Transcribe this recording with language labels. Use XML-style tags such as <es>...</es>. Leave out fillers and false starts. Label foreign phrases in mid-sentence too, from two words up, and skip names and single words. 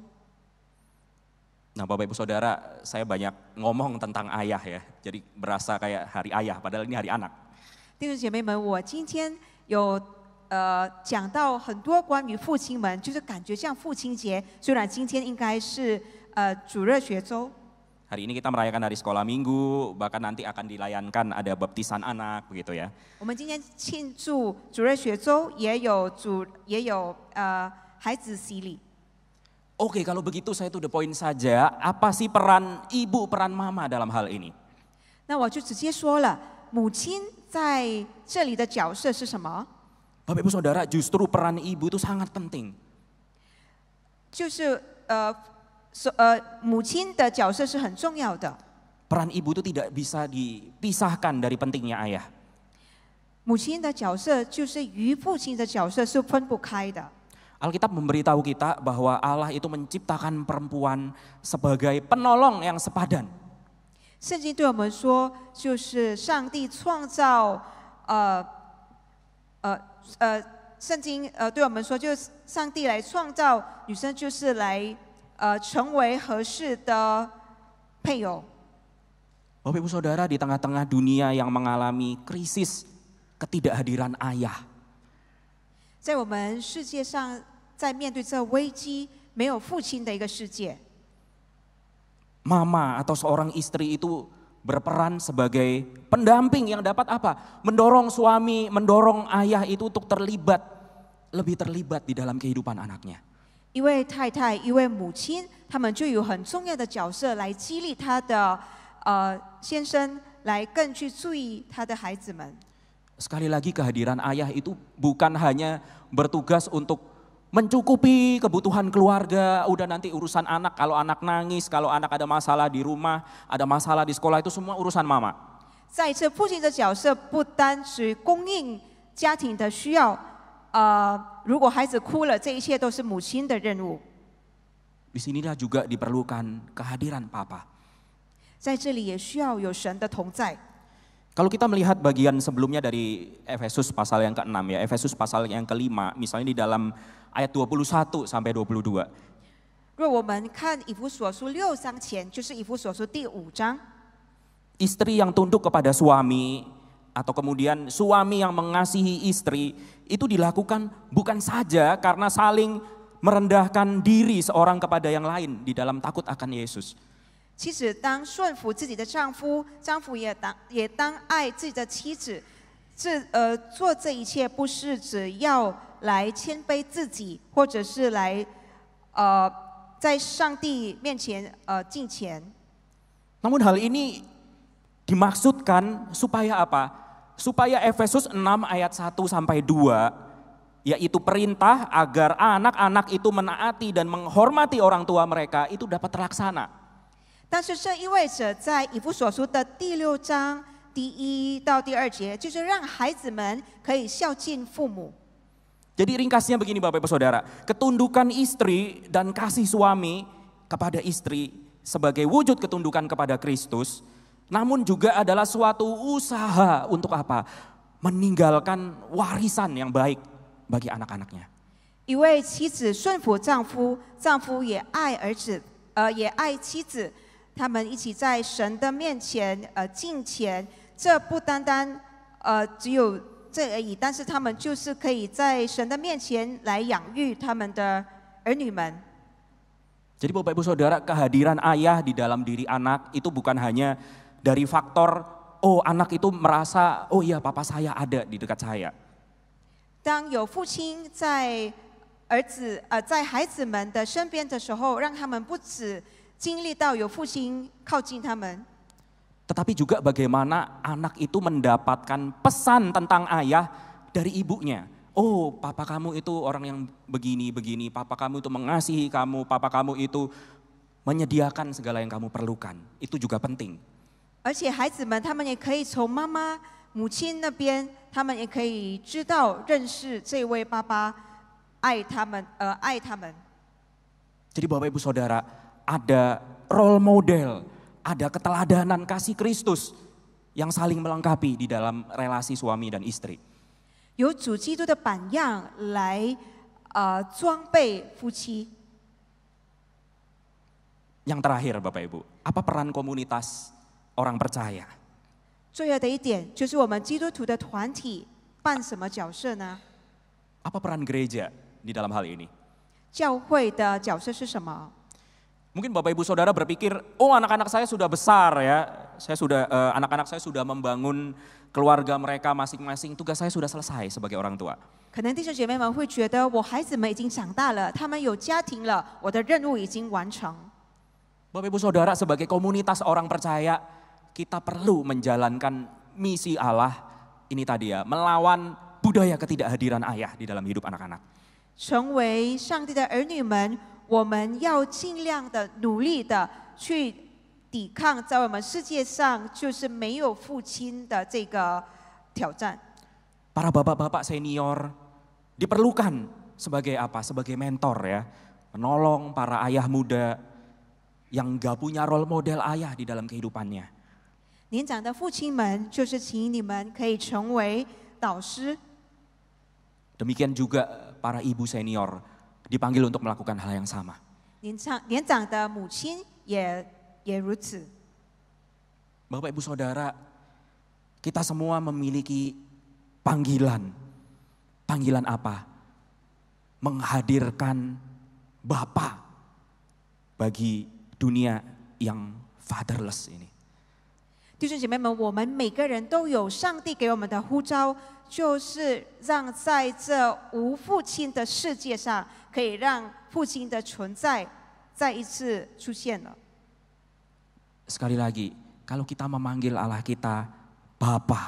<id>Nah, Bapak Ibu Saudara, saya banyak ngomong tentang ayah ya. Jadi berasa kayak hari ayah, padahal ini hari anak.</id> <zh>弟兄姐妹们，我今天有讲到很多关于父亲们，就是感觉像父亲节，虽然今天应该是主日学周。</zh> <id>Hari ini kita merayakan hari sekolah minggu, bahkan nanti akan dilayankan ada baptisan anak begitu ya.</id> <zh>我们今天庆祝主日学周，也有孩子洗礼。</zh> <id>Oke, kalau begitu saya</id> <en>to the point</en> <id>saja, apa sih peran ibu, peran mama dalam hal ini?</id> <zh>那我就直接说了，母亲在这里的角色是什么？</zh> <id>Bapak Ibu Saudara, justru peran ibu itu sangat penting.</id> <zh>就是母亲的角色是很重要的。</zh> <id>Peran ibu itu tidak bisa dipisahkan dari pentingnya ayah.</id> <zh>母亲的角色就是与父亲的角色是分不开的。</zh> <id>Alkitab memberitahu kita bahwa Allah itu menciptakan perempuan sebagai penolong yang sepadan.</id> <zh>圣经对我们说，就是上帝创造，圣经对我们说，就是上帝来创造女生，就是来成为合适的配偶。</zh> <id>Bapak Ibu Saudara, di tengah-tengah dunia yang mengalami krisis ketidakhadiran ayah,</id> <zh>在我们世界上，在面对这危机，没有父亲的一个世界，</zh> <id>mama atau seorang istri itu berperan sebagai pendamping yang dapat apa? Mendorong suami, mendorong ayah itu untuk lebih terlibat di dalam kehidupan anaknya.</id> <zh>一位太太，一位母亲，他们就有很重要的角色来激励他的先生，来更去注意他的孩子们。</zh> <id>Sekali lagi kehadiran ayah itu bukan hanya bertugas untuk mencukupi kebutuhan keluarga, udah nanti urusan anak, kalau anak nangis, kalau anak ada masalah di rumah, ada masalah di sekolah itu semua urusan mama.</id> <zh>再一次，父亲的角色不单只供应家庭的需要，如果孩子哭了，这一切都是母亲的任务。</zh> <id>Disinilah juga diperlukan kehadiran papa.</id> <zh>在这里也需要有神的同在。</zh> <id>Kalau kita melihat bagian sebelumnya dari Efesus pasal yang ke-6 ya, Efesus pasal yang ke-5, misalnya di dalam ayat 21 sampai 22.</id> <zh>若我们看以弗所书6章前，就是以弗所书第5章，</zh> <id>Istri yang tunduk kepada suami atau kemudian suami yang mengasihi istri itu dilakukan bukan saja karena saling merendahkan diri seorang kepada yang lain di dalam takut akan Yesus.</id> <zh>妻子当顺服自己的丈夫，丈夫也当爱自己的妻子。做这一切不是只要来谦卑自己，或者是来在上帝面前敬虔。</zh> <id>Namun hal ini dimaksudkan supaya apa? Supaya Efesus 6 ayat 1 sampai 2, yaitu perintah agar anak-anak itu menaati dan menghormati orang tua mereka itu dapat terlaksana. 但是这意味着，在以弗所书的第6章第1到第2节，就是让孩子们可以孝敬父母。 Jadi ringkasnya begini Bapak Ibu Saudara, ketundukan istri dan kasih suami kepada istri sebagai wujud ketundukan kepada Kristus, namun juga adalah suatu usaha untuk apa? Meninggalkan warisan yang baik bagi anak-anaknya.</id> <zh>一位妻子顺服丈夫，丈夫也爱儿子，也爱妻子。他们一起在神的面前敬虔，这不单单只有这而已，但是他们就是可以在神的面前来养育他们的儿女们。</zh> <id>Jadi Bapak Ibu Saudara, kehadiran ayah di dalam diri anak itu bukan hanya dari faktor oh anak itu merasa oh iya papa saya ada di dekat saya.</id> <zh>当有父亲在在孩子们的身边的时候，让他们不止 经历到有父亲靠近他们，</zh> <id>Tetapi juga bagaimana anak itu mendapatkan pesan tentang ayah dari ibunya. oh papa kamu itu orang yang begini-begini, papa kamu itu mengasihi kamu, papa kamu itu menyediakan segala yang kamu perlukan. Itu juga penting.</id> <zh>而且孩子们他们也可以从妈妈、母亲那边，他们也可以知道认识这位爸爸，爱他们，爱他们。</zh> <id>Jadi Bapak Ibu Saudara, ada</id> <en>role model,</en> <id>ada keteladanan kasih Kristus yang saling melengkapi di dalam relasi suami dan istri.</id> <zh>有主基督的榜样来装备夫妻。</zh> <id>Yang terakhir Bapak Ibu, apa peran komunitas orang percaya?</id> <zh>最后的一点就是我们基督徒的团体扮什么角色呢？</zh> <id>Apa peran gereja di dalam hal ini?</id> <zh>教会的角色是什么？</zh> <id>Mungkin Bapak Ibu Saudara berpikir, oh anak-anak saya sudah besar ya, anak-anak saya sudah membangun keluarga mereka masing-masing, tugas saya sudah selesai sebagai orang tua.</id> <zh>可能弟兄姐妹们会觉得，我孩子们已经长大了，他们有家庭了，我的任务已经完成。</zh> <id>Bapak Ibu Saudara, sebagai komunitas orang percaya, kita perlu menjalankan misi Allah ini tadi ya, melawan budaya ketidakhadiran ayah di dalam hidup anak-anak.</id> <zh>成为上帝的儿女们，我们要尽量的努力的去抵抗在我们世界上就是没有父亲的这个挑战。</zh> <id>Para bapak-bapak senior diperlukan sebagai apa? Sebagai mentor ya, menolong para ayah muda yang gak punya</id> <en>role model</en> <id>ayah di dalam kehidupannya.</id> <zh>年长的父亲们，就是请你们可以成为导师。</zh> <id>Demikian juga para ibu senior dipanggil untuk melakukan hal yang sama.</id> <zh>年长的母亲也如此。</zh> <id>Bapak Ibu Saudara, kita semua memiliki panggilan. Panggilan apa? Menghadirkan Bapa bagi dunia yang fatherless ini.</id> <zh>弟兄姐妹们，我们每个人都有上帝给我们的呼召，就是让在这无父亲的世界上，可以让父亲的存在再一次出现了。</zh> <id>Sekali lagi, kalau kita memanggil Allah kita Bapa,</id>